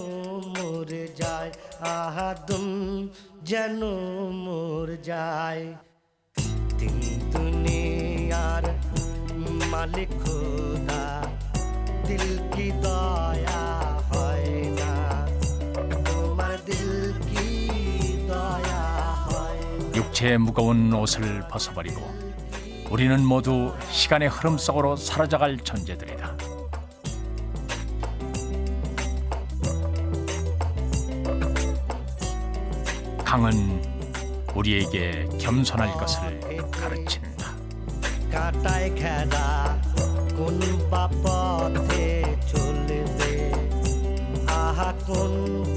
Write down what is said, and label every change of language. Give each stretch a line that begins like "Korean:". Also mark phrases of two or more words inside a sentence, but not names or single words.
Bangla: মালিক খোদা দিল কি দয়া হয় না তোমার দিল কি দয়া হয়
Korean: 육체의 무거운 옷을 벗어버리고 우리는 모두 시간의 흐름 속으로 사라져갈 존재들이다. 강은 우리에게 겸손할 것을 가르친다.
Bangla: কাটায় ঘেরা কোন বা পথে চলবে আহা কোন